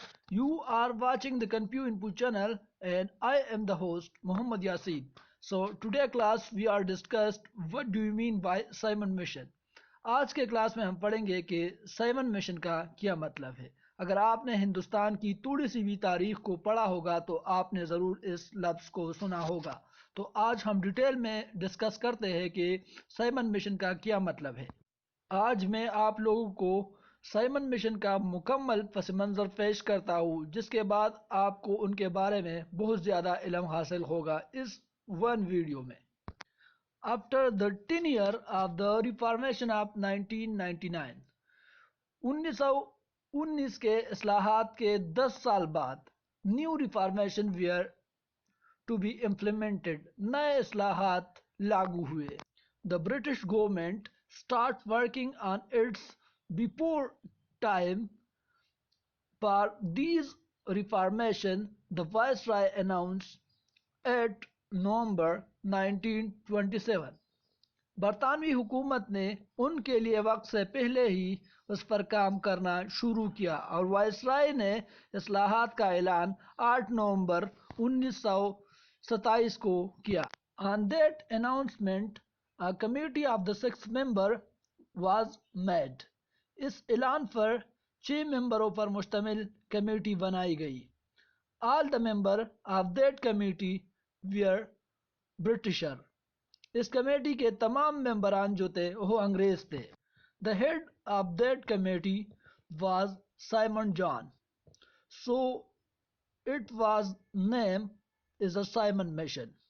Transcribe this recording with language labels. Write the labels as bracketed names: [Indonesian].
[English] You are watching the Confu Input channel and I am the host Muhammad Yasin. So today class we are discussed what do you mean by Simon mission. [Urdu] آج کے class میں ہم پڑھیں گے کہ Simon mission کا کیا مطلب ہے. اگر آپ نے ہندوستان کی تھوڑی سی بھی تاریخ کو پڑھا ہوگا تو آپ نے ضرور اس لفظ کو سنا ہوگا. تو آج ہم ڈیٹیل میں ڈسکس کرتے ہیں کہ سائمن مشن کا کیا مطلب ہے. آج میں آپ لوگوں کو سائمن مشن کا مکمل پس منظر پیش کرتا ہوں جس کے بعد آپ کو ان کے بارے میں بہت زیادہ علم حاصل ہوگا اس ون ویڈیو میں. [English] After the 10 year of the Reformation of 1999 1919 [Urdu] کے اصلاحات کے 10 سال بعد [English] new reformation were to be implemented [Urdu] نئے اصلاحات لاگو ہوئے. [English] The British government start working on its before time for these reformation, the Viceroy announced at November 1927. [Urdu] برطانوی حکومت نے ان کے لیے وقت سے پہلے ہی اس پر کام کرنا شروع کیا اور وائسرائے نے اصلاحات کا اعلان 8 نومبر 1927 کو کیا. [English] On that announcement, a committee of the 6 members was made. [Urdu] اس اعلان پر 6 ممبروں پر مشتمل کمیٹی بنائی گئی. [English] All the members of that committee were Britisher. [Urdu] اس committee کے تمام ممبران جو تھے وہ انگریز تھے. [English] The head of that committee was Simon John. So it was named as a Simon Mission.